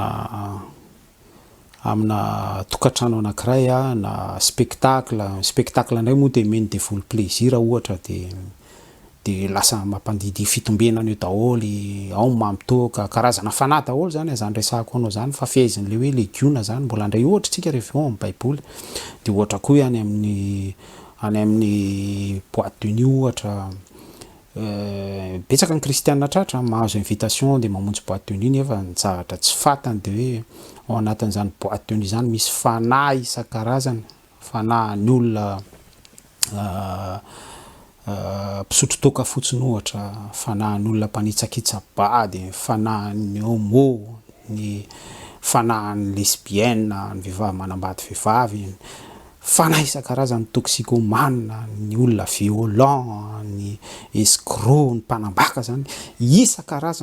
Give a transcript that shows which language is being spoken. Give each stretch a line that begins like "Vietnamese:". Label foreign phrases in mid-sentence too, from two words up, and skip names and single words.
Malagasy: amina tokantrano anankiray, na spectacle indray moa dia meny
French: dévoile plaisir
Malagasy: ohatra dia lasa mampandidy fitombenana eo daholy, ao mamitoaka karazana fanahy daholo zany, zany resahako anao zany, fa fehezin'ilay hoe legiona zany mbola andray ohatra tsika rehefa ao amin'ny baiboly. Dia ohatra koa hoe any amin'ny
French: boîte de nuit
Malagasy: ohatra, betsaka ny kristianina tratra mahazo invitation dia mamonjy
French: boîte de nuit,
Malagasy: nefa ny zavatra tsy fantany dia hoe ao anatin'izany
French: boîte de nuit
Malagasy: zany misy fanahy isan-karazany, fanahy ny olona mpisotro toaka fotsiny ohatra, fanahy ny olona mpanitsakitsabady, fanahy ny homo, ny fanahy ny lesbienne, ny vehivavy manambady vehivavy, fanahy isan-karazany toxicomane, ny olona violent, ny escroc, ny mpanambaka zany isan-karazany.